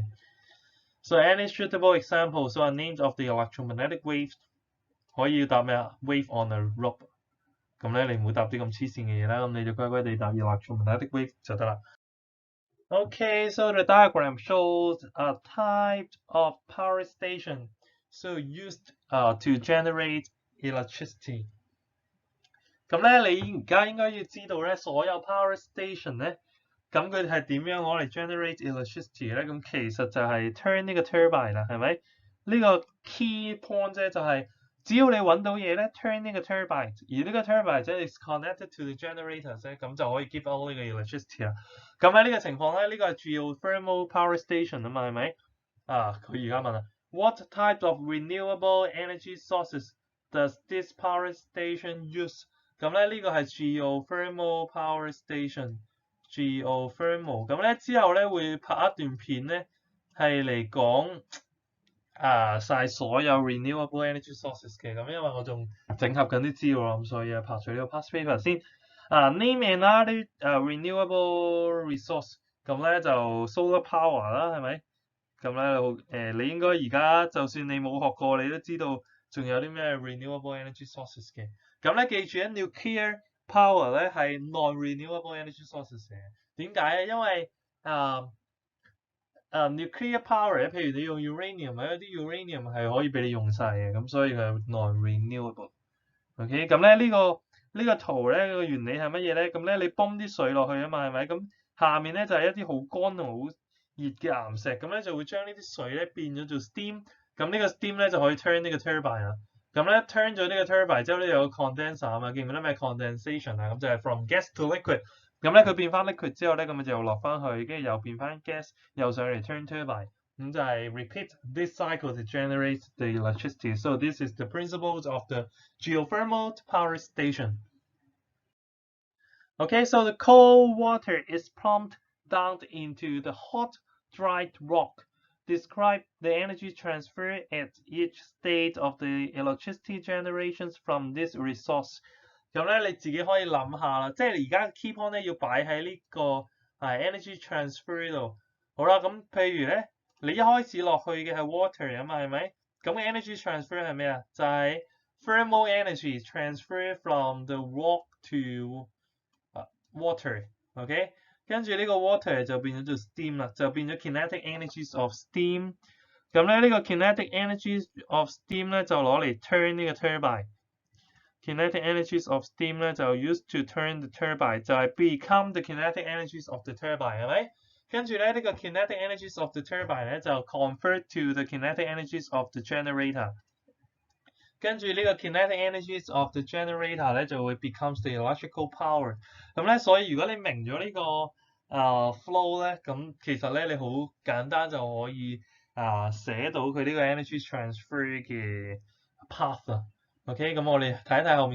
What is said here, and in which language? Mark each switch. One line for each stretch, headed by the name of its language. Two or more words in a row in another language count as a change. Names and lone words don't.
English: So any suitable examples are named of the electromagnetic waves.
Cantonese: 可以答咩啊 ？
English: Wave on a rope。
Cantonese: 咁咧你唔好答啲咁黐線嘅嘢啦，咁你就乖乖地答
English: electromagnetic wave
Cantonese: 就得啦。
English: Okay, so the diagram shows a type of power station, so used to generate electricity.
Cantonese: 咁咧，你而家應該要知道咧，所有
English: power station
Cantonese: 咧，咁佢係點樣攞嚟
English: generate electricity
Cantonese: 咧？咁其實就係 turn 呢個 turbine 啦，係咪？呢個
English: key point
Cantonese: 啫，就係只要你揾到嘢咧 ，turn 呢個 turbine，而呢個 turbine 即係
English: is connected to the generators
Cantonese: 咧，咁就可以
English: give out
Cantonese: 呢個 electricity 啦。咁喺呢個情況咧，呢個係
English: geothermal power station
Cantonese: 啊嘛，係咪？佢而家問啦
English: ，What type of renewable energy sources does this power station use？
Cantonese: 咁咧呢個係
English: geothermal power station，
Cantonese: geothermal。咁咧之後咧會拍一段片咧，係嚟講晒所有
English: renewable energy sources
Cantonese: 嘅。咁因為我仲整合緊啲資料咁所以拍咗呢個
English: past paper
Cantonese: 先。
English: name another renewable resource。
Cantonese: 咁咧就
English: solar power
Cantonese: 啦，係咪？咁咧你應該而家就算你冇學過，你都知道仲有啲咩
English: renewable energy sources
Cantonese: 嘅。咁咧記住咧
English: nuclear power
Cantonese: 咧係
English: non-renewable energy sources
Cantonese: 嘅。點解咧？因為
English: nuclear power
Cantonese: 咧，譬如你用 uranium 咧，有啲 uranium 係可以俾你用晒嘅，咁所以佢係 non-renewable。OK， 咁咧呢個圖咧個原理係乜嘢咧？咁咧你泵啲水落去啊嘛，係咪？咁下面咧就係一啲好乾同好熱嘅岩石，咁咧就會將呢啲水咧變咗做 steam。咁呢個 steam 咧就可以 turn 呢個 turbine 啊。咁咧 turn 咗呢個 turbine 之後咧有個 condenser 啊嘛，記唔記得咩 condensation 啊？咁就係
English: from gas to liquid。
Cantonese: 咁咧佢變翻 liquid 之後咧，咁咪就落翻去，跟住又變翻 gas，又上嚟
English: turn turbine。
Cantonese: 咁就係
English: repeat this cycle to generate the electricity. So this is the principles of the geothermal power station. Okay, so the cold water is pumped down into the hot, dried rock. Describe the energy transfer at each state of the electricity generations from this resource.
Cantonese: 咁咧你自己可以諗下啦，即係你而家
English: key point
Cantonese: 咧要擺喺呢個
English: energy transfer
Cantonese: 度。好啦，咁譬如咧，你一開始落去嘅係 water 啊嘛，係咪？咁嘅
English: energy transfer
Cantonese: 係咩啊？就係
English: thermal energy transfer from the rock to water。
Cantonese: OK， 跟住呢個 water 就變咗做 steam 啦，就變咗
English: kinetic energies of steam。
Cantonese: 咁咧呢個
English: kinetic energies of steam
Cantonese: 咧就攞嚟 turn 呢個
English: turbine。kinetic energies of steam
Cantonese: 咧就
English: used to turn the turbine，
Cantonese: 就係
English: become the kinetic energies of the turbine
Cantonese: 係咪？跟住咧呢個
English: kinetic energies of the turbine
Cantonese: 咧就
English: convert to the kinetic energies of the generator。
Cantonese: 跟住呢個
English: kinetic energies of the generator
Cantonese: 咧就會
English: becomes the electrical power。
Cantonese: 咁咧，所以如果你明咗呢個flow 咧，咁其實咧你好簡單就可以寫到佢呢個
English: energy transfer
Cantonese: 嘅 path 啊。OK，咁我哋睇一睇後面咁。